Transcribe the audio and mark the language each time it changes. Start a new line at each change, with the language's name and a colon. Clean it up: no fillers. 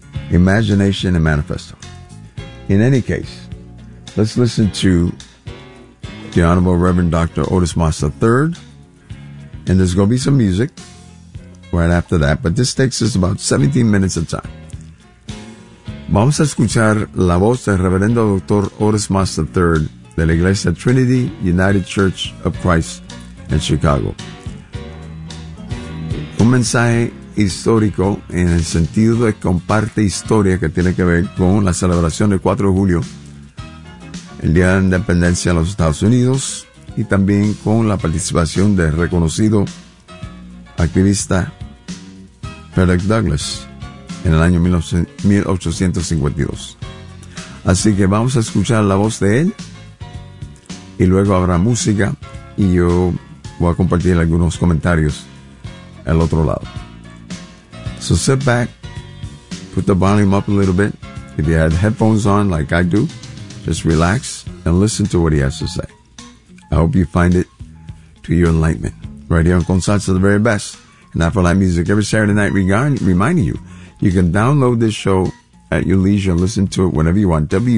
English: Imagination and Manifesto. In any case, let's listen to the Honorable Reverend Dr. Otis Moss III. And there's going to be some music right after that, but this takes us about 17 minutes of time.
Spanish: Vamos a escuchar la voz del Reverendo Dr. Otis Moss III de la Iglesia Trinity United Church of Christ en Chicago. Un mensaje histórico en el sentido de comparte historia que tiene que ver con la celebración del 4 de julio, el Día de la Independencia de los Estados Unidos, y también con la participación del reconocido activista Frederick Douglass en el año 1852. Así que vamos a escuchar la voz de él, y luego habrá música, y yo voy a compartir algunos comentarios al otro lado.
English: So sit back, put the volume up a little bit. If you had headphones on like I do, just relax and listen to what he has to say. I hope you find it to your enlightenment. Right here on Consalsa, the very best. And not for that music every Saturday night, reminding you, you can download this show at your leisure and listen to it whenever you want.